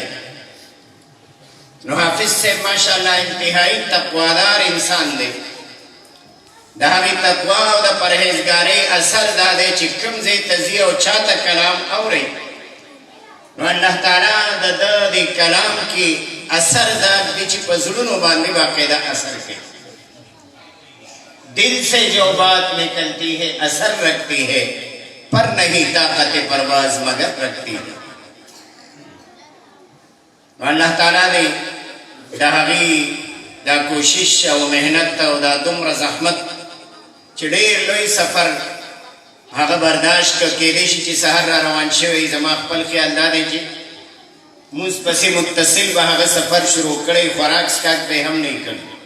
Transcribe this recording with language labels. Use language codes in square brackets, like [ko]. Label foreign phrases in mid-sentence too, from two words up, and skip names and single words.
[ps] نو حافظ صاحب ماشاءالله انتهایی تقوادار انسان دی. د هغې تقوا او د پرهیزګارۍ اثر دا دی چې کوم ځای ته ځي او چاته کلام اورئ نو الله تعالی د ده د کلام کې اثر دا دی چې په زړونو باندې باقاعده اثر کوي. [ur] دل سے جو بات نکلتی ہے اثر رکھتی ہے، پر نہیں طاقت پرواز مگر رکھتی ہے. [ps] نو الله تعالی دی د هغې دا کوشش او محنت او دا دومره زحمت چې ډېر لوی سفر هغه برداشت کېدی شي چې سهار را روان شوی. زما خپل خیال دا دی چې مونځ پسې متصل به هغه سفر شروع کړی، خوراک څښاک به یې هم نه کړی.